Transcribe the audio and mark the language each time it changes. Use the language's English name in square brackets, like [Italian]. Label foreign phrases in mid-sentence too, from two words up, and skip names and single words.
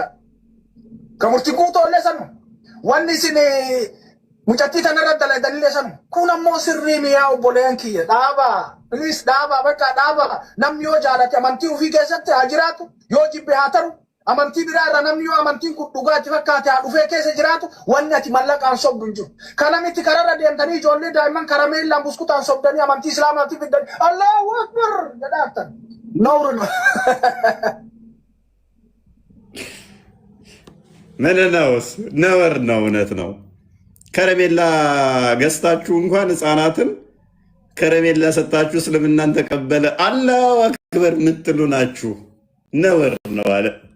[Oromo] Kan murtii guutoollee sanu wanni isin mucattii tanarra dalaganillee sanu kun ammoo sirrii miyaa obboleen kiyya dhaabaa please dhaabaa bakka dhaabaa namni yoo jaalate amantii ofii keessatti haa jiraatu yoo jibbe haa taru. Amantii biraa irraa namni yoo amantiin kun dhugaatti fakkaate haa dhufee keessa jiraatu wanni ati mallaqaan sobdu hin jiru. Kana miti kararra deemtanii ijoollee daa'imman karameellaan buskutaan sobdanii amantii islaamaatti fiddanii [Arabic] الله أكبر [Oromo] jedhaatan. [Amharic] Nawru ምን ነውስ ነውር ነው እውነት ነው። ከረሜላ ገዝታችሁ እንኳን ህፃናትን ከረሜላ ሰጣችሁ እስልምናን ተቀበለ [Arabic] الله أكبر [Amharic] የምትሉ ናችሁ። ነውር ነው አለ